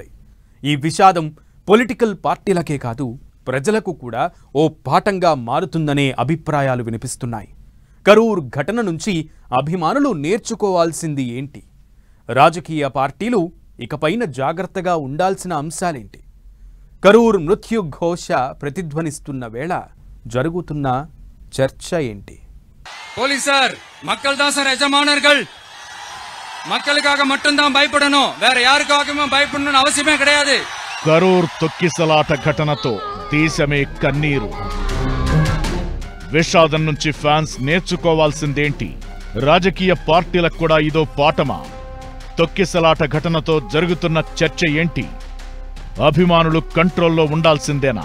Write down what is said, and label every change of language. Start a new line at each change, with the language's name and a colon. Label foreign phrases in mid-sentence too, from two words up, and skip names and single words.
Telugu: ఈ విషాదం పొలిటికల్ పార్టీలకే కాదు, ప్రజలకు కూడా ఓ పాఠంగా మారుతుందనే అభిప్రాయాలు వినిపిస్తున్నాయి. కరూర్ ఘటన నుంచి అభిమానులు నేర్చుకోవాల్సింది ఏంటి? రాజకీయ పార్టీలు ఇకపైన జాగ్రత్తగా ఉండాల్సిన అంశాలేంటి? కరూర్ మృత్యు ఘోష ప్రతిధ్వనిస్తున్న వేళ జరుగుతున్న చర్చ ఏంటి?
Tamil: போலீசார் மக்கள் தான் சார் எஜமானர்கள். மக்களுக்காக மட்டும்தான் பயப்படணும், வேற யாருக்காகவும் பயப்படணும்னு அவசியமே கிடையாது.
Telugu: కరూర్ తొక్కిసలాట ఘటనతో దేశమే కన్నీరు. విషాదం నుంచి ఫ్యాన్స్ నేర్చుకోవాల్సిందేంటి? రాజకీయ పార్టీలకు కూడా ఇదో పాఠమా? తొక్కిసలాట ఘటనతో జరుగుతున్న చర్చ ఏంటి? అభిమానులు కంట్రోల్లో ఉండాల్సిందేనా?